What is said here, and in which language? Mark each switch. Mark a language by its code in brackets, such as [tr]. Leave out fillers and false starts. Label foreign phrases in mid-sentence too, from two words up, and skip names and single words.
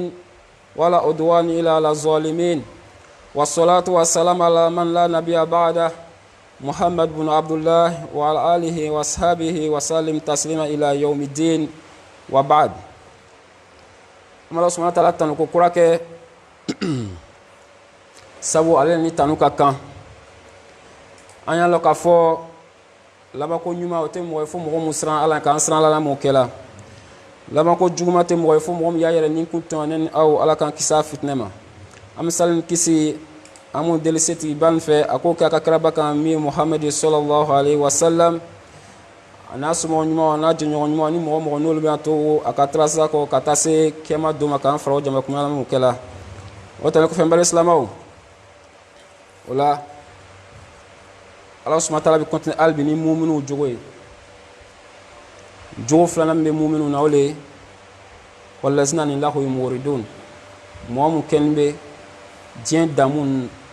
[ar] ولا عدوان إلا على الظالمين والصلاة والسلام على من لا نبي بعده محمد بن عبد الله وعلى آله وأصحابه وسلم تسليما إلى يوم الدين وبعد الله سبحانه وتعالى تنوكو كراكي [bm] sabu ale ni tanu ka kan an y'a lɔn k'a fɔ labanko ɲuman o tɛ mɔgɔ ye fo mɔgɔ min siran Ala k'an siran Ala m'o kɛla labanko juguman tɛ mɔgɔ ye fo mɔgɔ min y'a yɛrɛ ni kun tɔn ne ni aw Ala k'an kisi a fitinɛ ma an bɛ sali ni kisi an m'o deli setigi ba nin fɛ a k'o kɛ a ka kiraba kan min ye Muhamadi [ar] صلى الله عليه وسلم [bm] a n'a somɔgɔ ɲuman a n'a jɛɲɔgɔn ɲuman ni mɔgɔ mɔgɔ n'olu bɛ to a ka taasira kɔ ka taa se kɛma don ma k'an fara o jama kumana m'o kɛla o tɛmɛn kɔfɛ n bali silamɛw o la Ala [ar] سبحانه وتعالى [bm] bɛ continuer hali bi ni muminiw jogo ye jogo filanan min bɛ muminiw na o le ye walazina ni lahu yuridun mɔgɔ min kɛlen bɛ diɲɛ damu